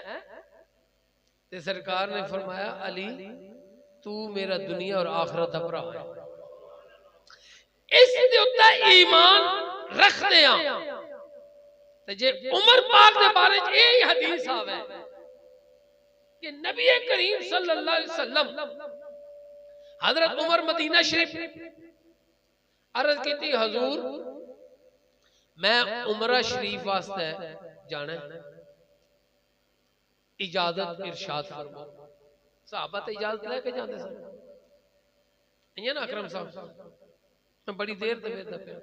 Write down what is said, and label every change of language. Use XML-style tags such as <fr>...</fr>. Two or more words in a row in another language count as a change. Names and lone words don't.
<pa>تے سرکار نے فرمایا علی تو میرا دنیا اور آخرت دا بھرا ہے. اس دے اتے ایمان رکھدے آ تے جے عمر پاک دے بارے چ یہی حدیث آوے کہ نبی کریم</pa> <ar>صلى الله عليه وسلم</ar> <pa>حضرت عمر مدینہ شریف عرض کی حضور میں عمرہ شریف واسطے جانا، اجازت ارشاد فرماؤ. صحابہ تے اجازت لے کے جاتے سن نا اکرم صاحب، میں بڑی دیر تک ویکھدا پیا.</pa>